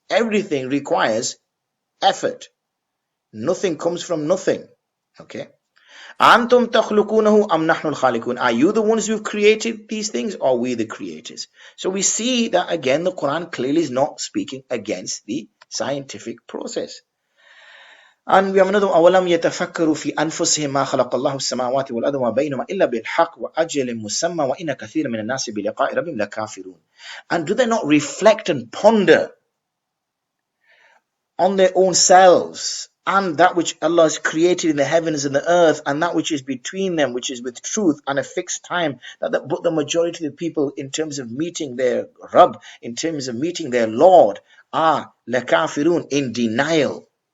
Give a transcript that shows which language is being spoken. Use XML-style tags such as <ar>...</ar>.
<en>Everything requires effort. Nothing comes from nothing. Okay?</en> <ar>Antum takhluqunahu am nahnu al-khaliqun.</ar> <en>Are you the ones who've created these things, or are we the creators? So we see that again, the Quran clearly is not speaking against the scientific process. And we have another</en> <ar>أَوَلَمْ يَتَفَكَّرُوا فِي أَنفُسِهِمْ مَا خَلَقَ اللَّهُ السَّمَاوَاتِ وَالْأَرْضَ وَمَا بَيْنَهُمَا إِلَّا بِالْحَقِّ وَأَجَلٍ مُّسَمًّى وَإِنَّ كَثِيرًا مِنَ النَّاسِ بِلِقَاءِ رَبِّهِمْ لَكَافِرُونَ.</ar> <en>And do they not reflect and ponder on their own selves and that which Allah has created in the heavens and the earth, and that which is between them, which is with truth and a fixed time, but the majority of the people, in terms of meeting their Rabb, in terms of meeting their Lord, are lakafirun, in denial.</en>